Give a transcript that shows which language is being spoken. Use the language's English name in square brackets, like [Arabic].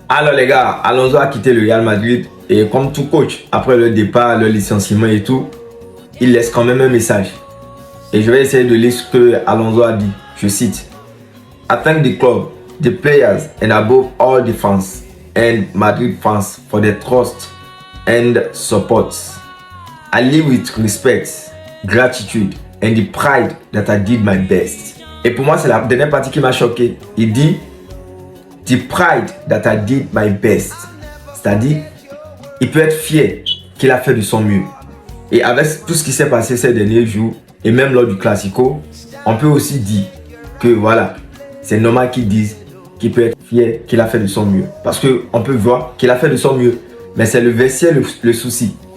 [French] Alors les gars, Alonso a quitté le Real Madrid et comme tout coach, après le départ, le licenciement et tout, il laisse quand même un message. Et je vais essayer de lire ce que Alonso a dit. Je cite: [English] I thank the club, the players and above all the fans and Madrid fans for their trust and support. I live with respect, gratitude and the pride that I did my best. [French] Et pour moi, c'est la dernière partie qui m'a choqué. Il dit [English] the pride that I did my best. [French] C'est-à-dire, il peut être fier qu'il a fait de son mieux. Et avec tout ce qui s'est passé ces derniers jours, et même lors du Classico, on peut aussi dire que voilà, c'est normal qu'ils disent qu'il peut être fier qu'il a fait de son mieux. Parce qu'on peut voir qu'il a fait de son mieux. Mais c'est le vestiaire le souci.